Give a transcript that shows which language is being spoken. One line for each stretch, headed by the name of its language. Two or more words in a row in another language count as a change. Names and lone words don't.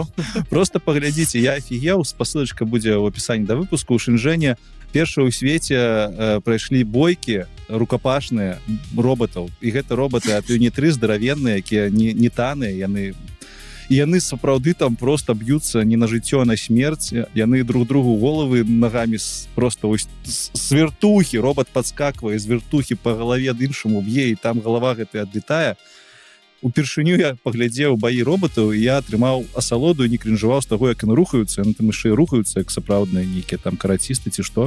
Belarusian: Просто паглядзіце, я офігеў, спасылачка будзе ў апісанні да выпуску. У Шэньчжэне першыя ў свеце прайшлі бойкі рукапашныя роботаў. І гэта роботы ад Юнітры здаравенныя, якія не таныя, яны сапраўды там просто б'юцца не на жыццё, а на смерць. Яны
Russian: друг другу головы
Belarusian: нагамі просто з вертухі, робот падскаквае з вертухі па галаве ад іншаму б'е, і там галава гэтая адлетае. Упершыню я паглядзеў баі роботаў, і я атрымаў асалоду і не крінжаваў з таго, як яны рухаюцца. Яны там яшчэ рухаюцца, як сапраўдныя нейкія там карацісты ці што.